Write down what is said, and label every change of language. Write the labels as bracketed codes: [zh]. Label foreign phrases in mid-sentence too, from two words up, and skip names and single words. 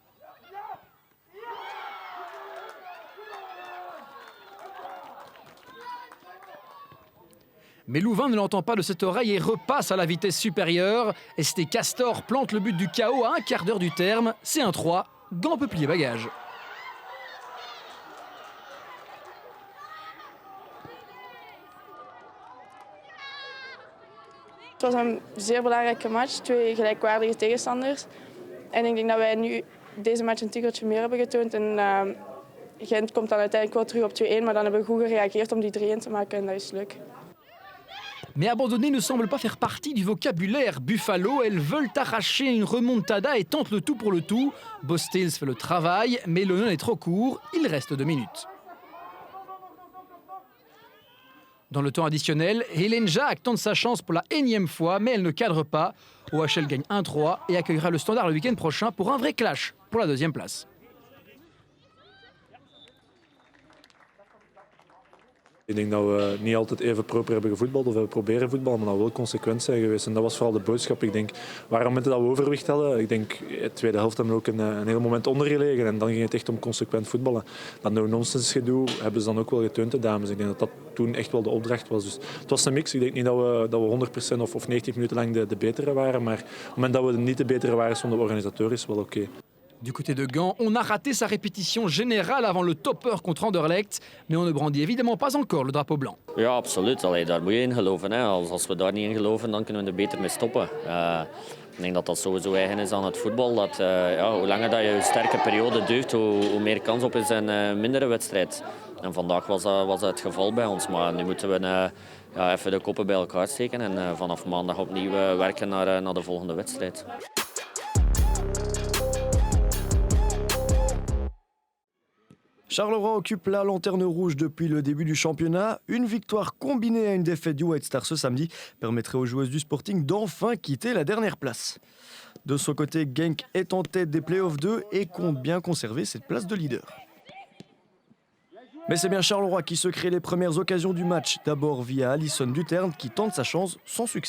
[fr] Mais Louvain ne l'entend pas de cette oreille et repasse à la vitesse supérieure. Esté Castor plante le but du chaos à un quart d'heure du terme. C'est 1-3. Gant peut plier bagage. [nl] Het was een zeer belangrijke match, twee gelijkwaardige tegenstanders. En ik denk dat wij nu deze match een tikkeltje meer hebben getoond. En Gent komt dan uiteindelijk wel terug op 2-1, maar dan hebben we goed gereageerd om die 3-1 te maken en dat is leuk. [fr] Mais abandonner ne semble pas faire partie du vocabulaire Buffalo. Elles veulent arracher une remontada et tentent le tout pour le tout. Bostels fait le travail, mais le non est trop court. Il reste 2 minutes. Dans le temps additionnel, Hélène Jacques tente sa chance pour la énième fois, mais elle ne cadre pas. OHL gagne 1-3 et accueillera le Standard le week-end prochain pour un vrai clash pour la 2e place. [nl] Ik denk dat we niet altijd even proper hebben gevoetbald of hebben proberen voetballen, maar dat we wel consequent zijn geweest. En dat was vooral de boodschap. Ik denk, waar momenten dat we overwicht hadden, ik denk de tweede helft hebben we ook een heel moment ondergelegen en dan ging het echt om consequent voetballen. Dat no-nonsense gedoe hebben ze dan ook wel getoond, de dames. Ik denk dat dat toen echt wel de opdracht was. Dus het was een mix. Ik denk niet dat we 100% of 90 minuten lang de betere waren, maar op het moment dat we niet de betere waren zonder de organisator is wel oké. [fr] Du côté de Gand, on a raté sa répétition générale avant le topper contre Anderlecht, mais on ne brandit évidemment pas encore le drapeau blanc. [nl] Ja, absoluut. Allee, daar moet je in geloven. Hè. Als we daar niet in geloven, dan kunnen we er beter mee stoppen. Ik denk dat dat sowieso eigen is aan het voetbal. Dat, hoe langer dat je sterke periode duurt, hoe meer kans op is een mindere wedstrijd. En vandaag was dat het geval bij ons. Maar nu moeten we even de koppen bij elkaar steken en vanaf maandag opnieuw werken naar de volgende wedstrijd. [fr] Charleroi occupe la lanterne rouge depuis le début du championnat. Une victoire combinée à une défaite du White Star ce samedi permettrait aux joueuses du Sporting d'enfin quitter la dernière place. De son côté, Genk est en tête des playoffs 2 et compte bien conserver cette place de leader. Mais c'est bien Charleroi qui se crée les premières occasions du match, d'abord via Alison Duterne qui tente sa chance sans succès.